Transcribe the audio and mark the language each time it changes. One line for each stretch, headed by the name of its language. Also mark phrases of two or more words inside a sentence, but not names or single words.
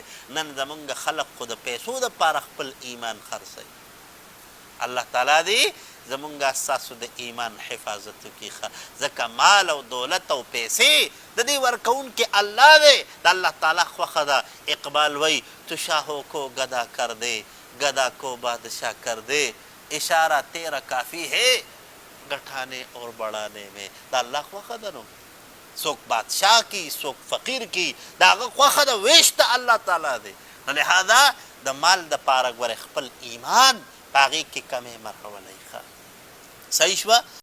Pashto: نن زمونږ خلق خو د پیسو دپاره خپل ایمان خرڅوي الله تعالی دی زمونږ ستاسو د ایمان حفاظت وکړي ښه ځکه مال او دولت او پیسې د دې ورکوونکي الله دی د الله تعالی خوښه ده اقبال وایي
Urdu: تو شاهو کو گدا کر دے گدا کو بادشاہ کر دے اشارہ تیرا کافی ہے گٹھانے اور بڑھانے میں
Pashto: دا اللہ خوخه ده نو څوک بادشاہ کی څوک فقیر کی دا هغه خوخه ده ویش د الله تعالی دی نو لهذا د مال د پاره ګوره خپل ایمان په هغې کې کمې مه راولئ ښه صحیح شوه